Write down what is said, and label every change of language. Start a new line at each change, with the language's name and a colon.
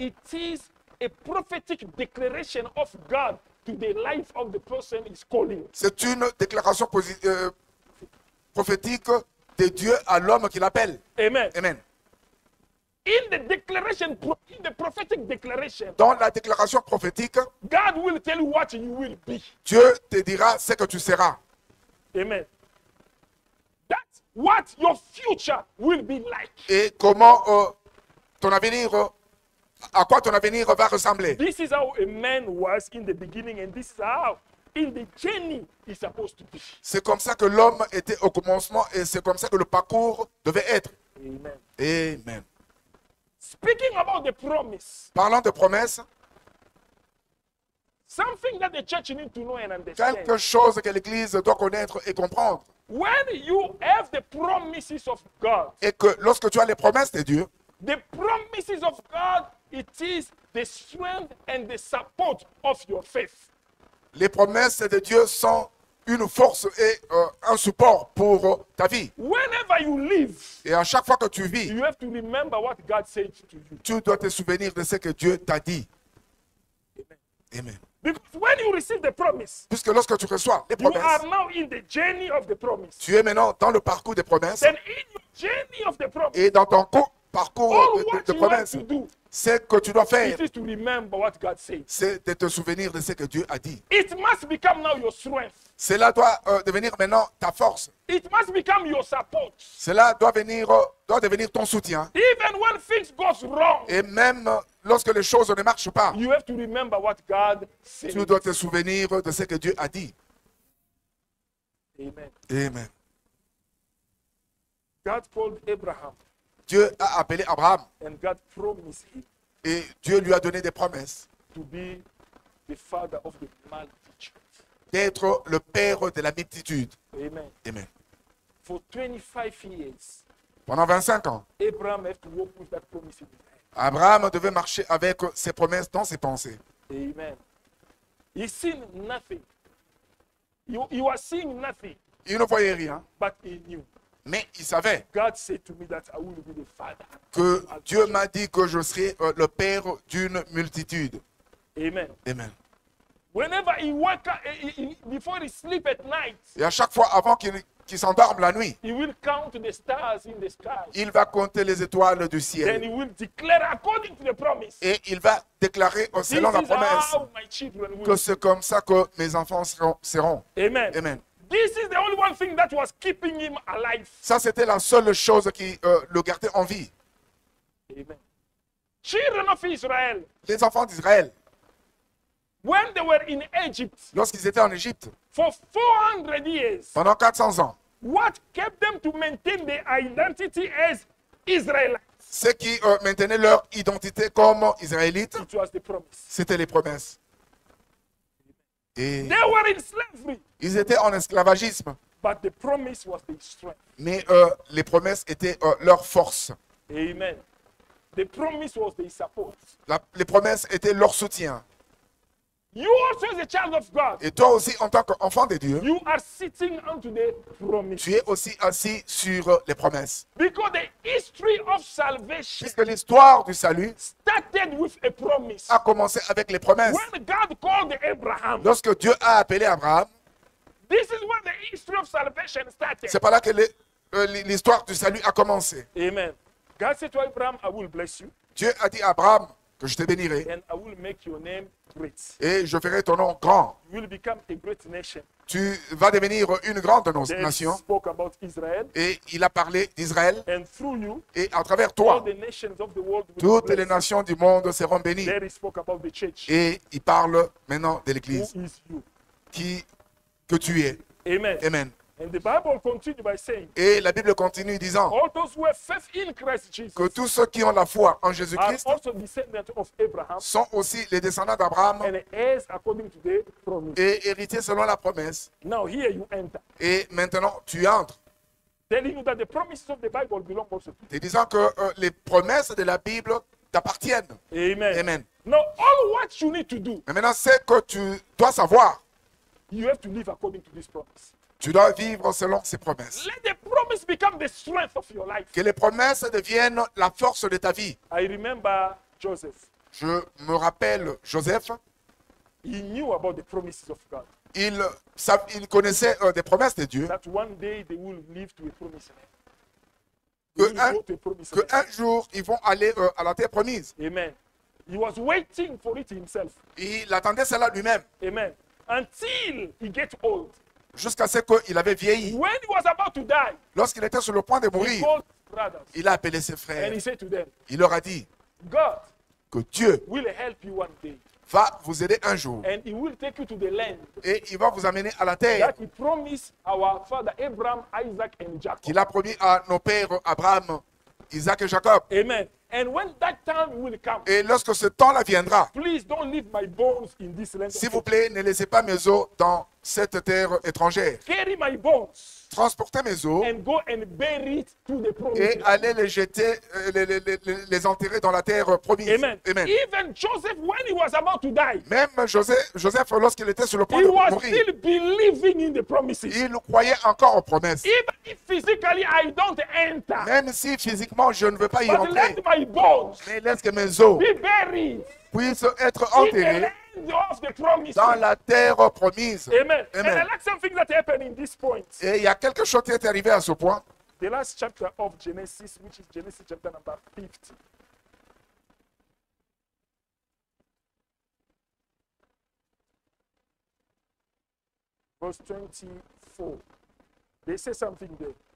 English: it is a prophetic declaration of God to the life of the person he's calling.
French: c'est une déclaration prophétique de Dieu à l'homme qui l'appelle. Amen. Amen.
English: In the declaration, in the prophetic declaration,
French: Dans la déclaration prophétique,
English: God will tell you what you will be.
French: Dieu te dira ce que tu seras. Amen.
English: That's what your future will be like.
French: Et comment ton avenir, à quoi ton avenir va ressembler.
English: This is how a man was in the beginning, and this is how in the journey is supposed to be.
French: C'est comme ça que l'homme était au commencement et c'est comme ça que le parcours devait être. Amen. Amen.
English: Speaking about the promise,
French: Parlant de promesses,
English: something that the church needs to know and understand.
French: quelque chose que l'Église doit connaître et comprendre.
English: When you have the promises of God,
French: Et que lorsque tu as les promesses de Dieu,
English: the promises of God, it is the strength and the support of your faith.
French: les promesses de Dieu sont une force et un support pour ta vie.
English: Whenever you live,
French: Et à chaque fois que tu vis,
English: you have to remember what God said to you.
French: tu dois te souvenir de ce que Dieu t'a dit. Amen.
English: Because when you receive the promise,
French: Puisque lorsque tu reçois les
English: you are
French: promesses,
English: now in the journey of the promise.
French: tu es maintenant dans le parcours des promesses.
English: Then in your journey of the promise,
French: Et dans ton parcours
English: all
French: de
English: what you have
French: promesses,
English: to do,
French: ce que tu dois faire,
English: it is to remember what God said.
French: c'est de te souvenir de ce que Dieu a dit.
English: It must become now your strength.
French: Cela doit devenir maintenant ta force.
English: It must become your support.
French: Cela doit devenir ton soutien.
English: Even when things goes wrong,
French: Et même lorsque les choses ne marchent pas,
English: you have to remember what God said.
French: tu dois te souvenir de ce que Dieu a dit. Amen. Amen.
English: God called Abraham
French: Dieu a appelé Abraham
English: and God promised him
French: et Dieu lui a donné des promesses
English: to be the father of the multitude.
French: d'être le père de la multitude. Amen. Amen.
English: For 25 years,
French: Pendant 25 ans,
English: Abraham had to walk with that promise in his hand.
French: Abraham devait marcher avec ses promesses dans ses pensées.
English: Amen. He seen nothing. He was seeing nothing,
French: Il ne voyait rien,
English: but he knew.
French: mais il savait
English: God said to me that I will be the father.
French: que Dieu m'a dit que je serai le père d'une multitude. Amen. Amen.
English: Whenever he woke up, before he sleep at night,
French: Et à chaque fois, avant qu'il s'endorme la nuit,
English: he will count the stars in the sky.
French: il va compter les étoiles du
English: Then
French: ciel.
English: he will declare according to the promise.
French: Et il va déclarer
English: This
French: selon la
English: is
French: promesse
English: how my children will
French: que c'est comme ça que mes enfants seront. Amen. Amen.
English: This is the only one thing that was keeping him alive.
French: Ça, c'était la seule chose qui le gardait en vie.
English: Amen. Children of Israel,
French: Les enfants d'Israël,
English: when they were in Egypt
French: lorsqu'ils étaient en Égypte,
English: for 400 years,
French: pendant 400 ans,
English: what kept them to maintain their identity as Israelites?
French: ceux qui maintenaient leur identité comme Israélites,
English: It was the promise.
French: c'était les promesses. Et
English: They were in slavery,
French: ils étaient en esclavagisme,
English: but the promise was their strength.
French: mais les promesses étaient leur force. Amen.
English: The promise was their support.
French: Les promesses étaient leur soutien.
English: You also, as a child of God,
French: Et toi aussi, en tant qu'enfant de Dieu,
English: you are sitting onto the promise.
French: tu es aussi assis sur les promesses.
English: Because the history of salvation
French: Puisque l'histoire du salut
English: started with a promise.
French: a commencé avec les promesses.
English: When God called Abraham,
French: Lorsque Dieu a appelé Abraham,
English: this is when the history of salvation started.
French: c'est par là que l'histoire du salut a commencé. Amen.
English: God said to Abraham, I will bless you
French: Dieu a dit à Abraham que je te bénirai
English: and I will make your name great.
French: et je ferai ton nom grand.
English: You will become a great nation.
French: Tu vas devenir une grande
English: Then
French: nation.
English: spoke about Israel,
French: Et il a parlé d'Israël.
English: and through you,
French: Et à travers
English: all
French: toi,
English: the nations of the world will be
French: toutes les
English: blessed.
French: nations du monde seront bénies.
English: There he spoke about the church.
French: Et il parle maintenant de
English: Who
French: l'Église
English: is you?
French: que tu es. Amen. Amen.
English: And the Bible continues by saying,
French: Et la Bible continue disant
English: all those who have faith in Christ Jesus
French: que tous ceux qui ont la foi en
English: are
French: Jésus-Christ
English: also descendants of Abraham
French: sont aussi les descendants d'Abraham
English: and heirs according to the promise.
French: et héritiers selon la promesse.
English: Now here you enter,
French: Et maintenant, tu entres,
English: telling you that the promises of the Bible belong also to
French: te disant que les promesses de la Bible t'appartiennent.
English: you. Amen. Amen. Now all what you need to do,
French: Mais maintenant, c'est que tu dois savoir,
English: you have to live according to this promise.
French: tu dois vivre selon ces promesses.
English: Let the promise become the strength of your life.
French: Que les promesses deviennent la force de ta vie.
English: I remember Joseph.
French: Je me rappelle Joseph,
English: He knew about the promises of God.
French: il connaissait des promesses de Dieu,
English: That one day they will live to a promised land.
French: que
English: They will go to a promised land.
French: un jour, ils vont aller à la terre promise. Amen.
English: He was waiting for it himself.
French: Il attendait cela lui-même,
English: Amen. Until he gets old.
French: jusqu'à ce qu'il avait vieilli.
English: When he was about to die,
French: Lorsqu'il était sur le point de
English: he
French: mourir,
English: called his brothers
French: il a appelé ses
English: and
French: frères.
English: he said to them,
French: Il leur a dit
English: God
French: que Dieu
English: will help you one day
French: va vous aider un jour
English: and he will take you to the land
French: et il va vous amener à la terre
English: that he promised our father Abraham, Isaac, and Jacob.
French: qu'il a promis à nos pères Abraham, Isaac et Jacob. Amen.
English: And when that time will come,
French: Et lorsque ce temps-là viendra,
English: please don't leave my bones in this land.
French: s'il vous plaît, ne laissez pas mes os dans cette terre étrangère.
English: Carry my bones
French: Transportez mes os
English: and go and bury it to the promised
French: et
English: land.
French: allez les jeter, les enterrer dans la terre promise. Amen. Amen.
English: Even Joseph, when he was about to die,
French: Même Joseph, lorsqu'il était sur le point
English: he
French: de
English: was
French: mourir,
English: still believing in the promises.
French: il croyait encore aux promesses.
English: Even if physically I don't enter,
French: Même si physiquement je ne veux pas y
English: but
French: entrer,
English: let my bones
French: mais laisse que mes os
English: be buried
French: puissent être
English: in the
French: enterrés
English: land of the promises.
French: dans la terre promise.
English: Amen. And Amen. I like something that happened in this point.
French: Et il y a quelque chose qui est arrivé à ce point.
English: The last chapter of Genesis, which is Genesis chapter number 50. Verse 24. They say something there.